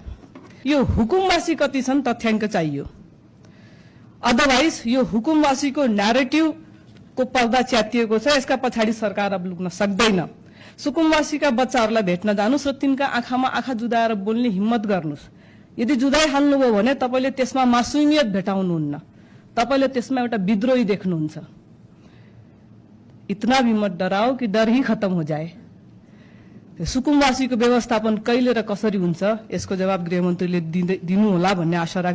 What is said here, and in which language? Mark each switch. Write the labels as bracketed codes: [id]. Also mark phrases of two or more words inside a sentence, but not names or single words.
[ne] यो हुकुमवासी कति छन् तथ्याङ्क चाहियो, अदरवाइज यो हुकुमवासीको न्यारेटिभको पर्दा च्यातिएको छ, यसका पछाडि सरकार अब लुक्न सक्दैन। सुकुमवासीका बच्चाहरूलाई भेट्न जानुस् र तिनका आँखामा आँखा जुदाएर बोल्ने हिम्मत गर्नुस्। यदि जुदाई हाल्नुभयो भने तपाईले त्यसमा मासुमियत भेटाउनुहुन्न, तपाईले त्यसमा एउटा विद्रोही देख्नुहुन्छ। [hi] इतना भी मत डराओ कि डर ही खत्म हो जाए। [ne] सुकुमवासीको व्यवस्थापन कहिले र कसरी हुन्छ, यसको जवाब गृहमन्त्रीले दिनु होला भन्ने आशा राख्दै